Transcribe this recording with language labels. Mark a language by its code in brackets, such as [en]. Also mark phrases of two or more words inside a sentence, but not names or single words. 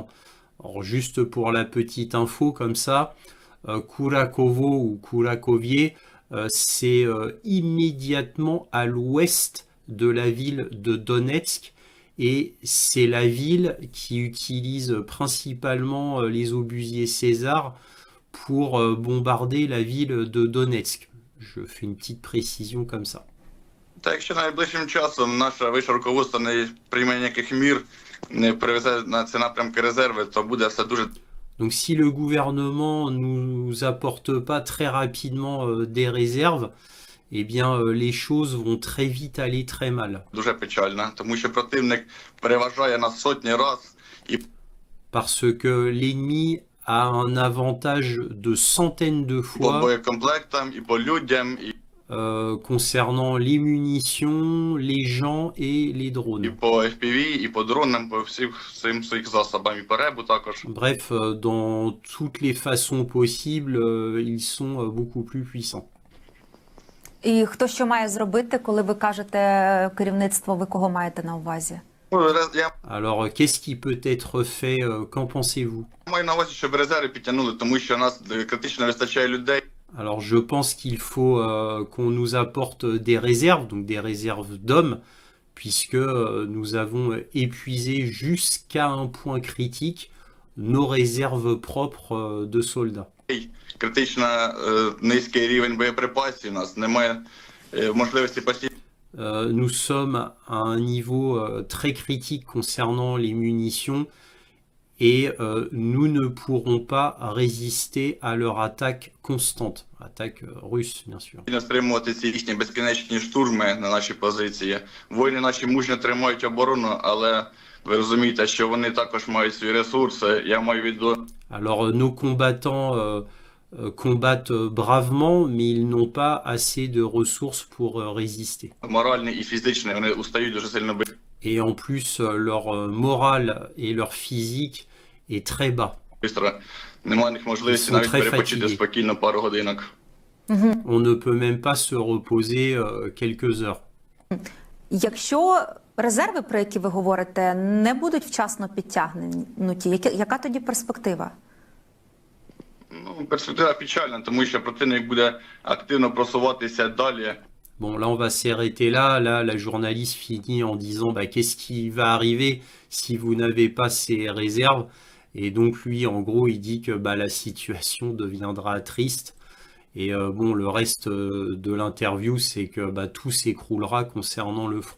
[fr] Alors juste pour la petite info comme ça, Kurakovo ou Kurakowie, c'est immédiatement à l'ouest de la ville de Donetsk et c'est la ville qui utilise principalement les obusiers César pour bombarder la ville de Donetsk. Je fais une petite précision comme ça. [uk] Та якщо найближчим часом наше вище руководство не прийме ніяких мір, не привезе на ці напрямки резерви, то буде все дуже [fr] Donc si le gouvernement nous apporte pas très rapidement des réserves, eh bien les choses vont très vite aller très mal. [uk] дуже печально, тому що противник переважає нас сотні раз і [fr] Parce que l'ennemi a un avantage de centaines de [uk] по [fr] fois [uk] боєкомплектам, і по людям, і [fr] concernant les munitions, les gens et les drones. [uk] по FPV, і по дронам, по всім своїх засобам, і по ребу також. [fr] Bref, dans toutes les façons possibles, ils sont beaucoup plus puissants. [uk] І хто що має зробити, коли ви кажете керівництво, ви кого маєте на увазі? Я [fr] Alors, qu'est-ce qui peut être fait Qu'en pensez-vous [uk] маю на увазі, щоб резерви підтягнули, тому що у нас критично вистачає людей. [fr] Alors, je pense qu'il faut qu'on nous apporte des réserves, donc des réserves d'hommes, puisque nous avons épuisé jusqu'à un point critique nos réserves propres de soldats. [uk] Критично низький рівень боєприпасів у нас, немає можливості постійно. [fr] Nous sommes à un niveau très critique concernant les munitions et nous ne pourrons pas résister à leur attaque constante, attaque russe bien sûr. [uk] Стримувати ці їхні безкінечні штурми на наші позиції. Воїни наші мужньо тримають оборону, але ви розумієте, що вони також мають свої ресурси. Я маю відео. [fr] Alors nos combattants combattent bravement, mais ils n'ont pas assez de ressources pour résister. [uk] Моральний і фізичний, вони устають дуже сильно [fr] Et en plus, leur morale et leur physique est très bas. [uk] швидко. Немає в них можливості [fr] Ils sont [uk] навіть [fr] très [uk] перепочити [fr] fatigués. [uk] спокійно пару годинок. [fr] On ne peut même pas se reposer quelques heures. [uk] Якщо резерви, про які ви говорите, не будуть вчасно підтягнуті, яка тоді перспектива? Ну, перспектива печальна, тому що противник буде активно просуватися далі. [fr] Bon, là, on va s'arrêter là. Là, la journaliste finit en disant bah, qu'est-ce qui va arriver si vous n'avez pas ces réserves. Et donc, lui, en gros, il dit que bah, la situation deviendra triste. Et bon, le reste de l'interview, c'est que bah, tout s'écroulera concernant le front.